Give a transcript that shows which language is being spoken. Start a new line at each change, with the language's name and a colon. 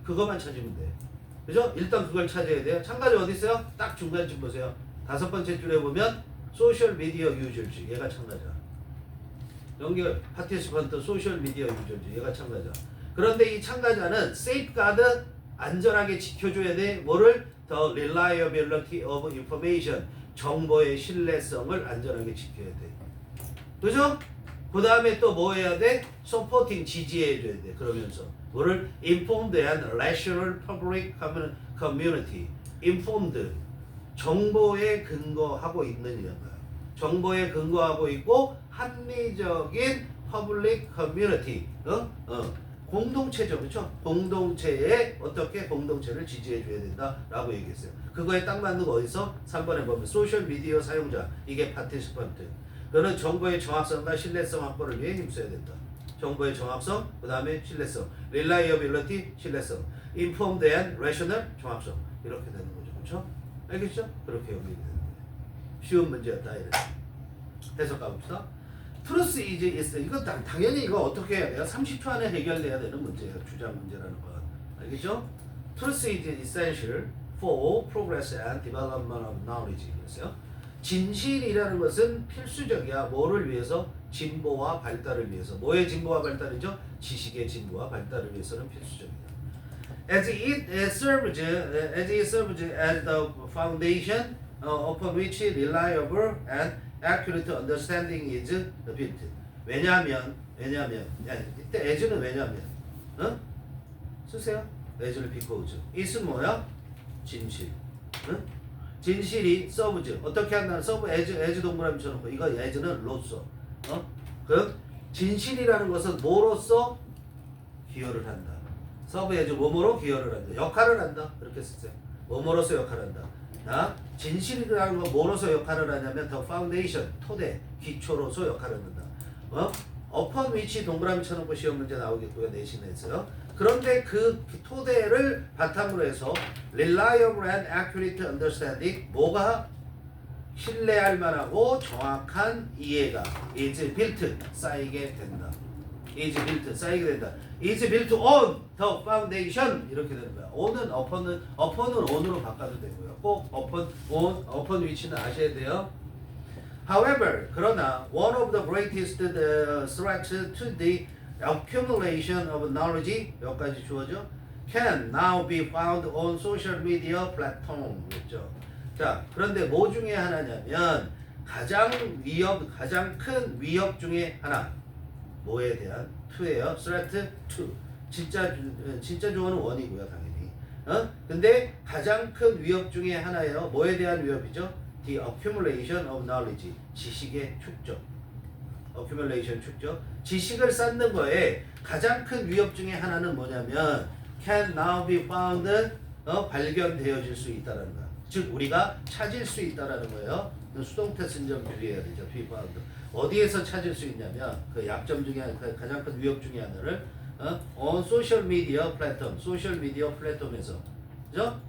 Korean: 그것만 찾으면 돼. 그죠? 일단 그걸 찾아야 돼요. 참가자 어디 있어요? 딱 중간쯤 보세요. 5번째 줄에 보면 소셜 미디어 유저지. 얘가 참가자. 연결 파티시펀트 소셜 미디어 유저지. 얘가 참가자. 그런데 이 참가자는 세이프가드 안전하게 지켜줘야 돼. 뭐를?
English: The reliability of information.
Korean: 정보의 신뢰성을 안전하게 지켜야 돼. 그죠? 그 다음에 또 뭐 해야 돼? Supporting 지지해줘야 돼. 그러면서 뭐를?
English: Informed and rational public community. Informed.
Korean: 정보에 근거하고 있는 이런 거야. 정보에 근거하고 있고 합리적인
English: public community.
Korean: 공동체죠. 그렇죠? 공동체에 어떻게 공동체를 지지해줘야 된다라고 얘기했어요. 그거에 딱 맞는 거 어디서? 3번에 보면 소셜미디어 사용자. 이게 파티시펀트. 그는 정보의 정확성과 신뢰성 확보를 위해 힘써야 된다. 정보의 정확성, 그 다음에 신뢰성, reliability, 신뢰성,
English: informed and rational,
Korean: 정확성. 이렇게 되는 거죠. 그렇죠? 알겠죠? 그렇게 연결이 되는 거예요. 쉬운 문제였다. 이래. 해석 가봅시다.
English: Truth is
Korean: 이거 당연히 이거 어떻게 해야 돼요? 30초 안에 해결돼야 되는 문제예요. 주장 문제라는 건. 알겠죠?
English: Truth is essential for progress and development of knowledge.
Korean: 그랬어요. 진실이라는 것은 필수적이야. 뭐를 위해서? 진보와 발달을 위해서. 뭐의 진보와 발달이죠? 지식의 진보와 발달을 위해서는 필수적이다.
English: As it serves as the foundation upon which reliable and accurate understanding is built.
Korean: 왜냐하면 이때 as는 왜냐하면 쓰세요. as를 because. it은 뭐야? 진실. 진실이 serves 어떻게 한다는 serve as 동그라미 쳐놓고 이거 as는 로서. 그 진실이라는 것은 뭐로서 기여를 한다. serve as 뭐뭐로 기여를 한다. 역할을 한다. 그렇게 쓰세요. 뭐뭐로서 역할을 한다. 진실이라는 건 뭐로서 역할을 하냐면 the foundation 토대 기초로서 역할을 한다. upon which 동그라미 쳐놓고 시험 문제 나오겠고요. 내신에서요. 그런데 그 토대를 바탕으로 해서
English: reliable and accurate understanding
Korean: 뭐가 신뢰할 만하고 정확한 이해가
English: is built
Korean: 쌓이게 된다. is built 쌓이게 된다.
English: is built on the foundation
Korean: 이렇게 되는 거야. on은 upon은 on으로 바꿔도 되고요. 꼭 upon which는 아셔야 돼요.
English: However,
Korean: 그러나
English: one of the greatest threats to the accumulation of knowledge
Korean: 여기까지 주어져
English: can now be found on social media platform
Korean: 그랬죠. 자, 그런데 뭐 중에 하나냐면 가장 큰 위협 중에 하나 뭐에 대한 to예요. threat to 진짜 주어는 원이고요, 당연히. 근데 가장 큰 위협 중에 하나예요. 뭐에 대한 위협이죠?
English: The accumulation of knowledge
Korean: 지식의 축적. accumulation 축적. 지식을 쌓는 거에 가장 큰 위협 중에 하나는 뭐냐면 can now be found 발견되어질 수 있다라는 거야. 즉 우리가 찾을 수 있다라는 거예요. 수동태 쓴점 주의해야 되죠.
English: be found.
Korean: 어디에서 찾을 수 있냐면 그 약점 중에 가장 큰 위협 중에 하나를
English: on social media platform,
Korean: 소셜 미디어 플랫폼에서, 그죠?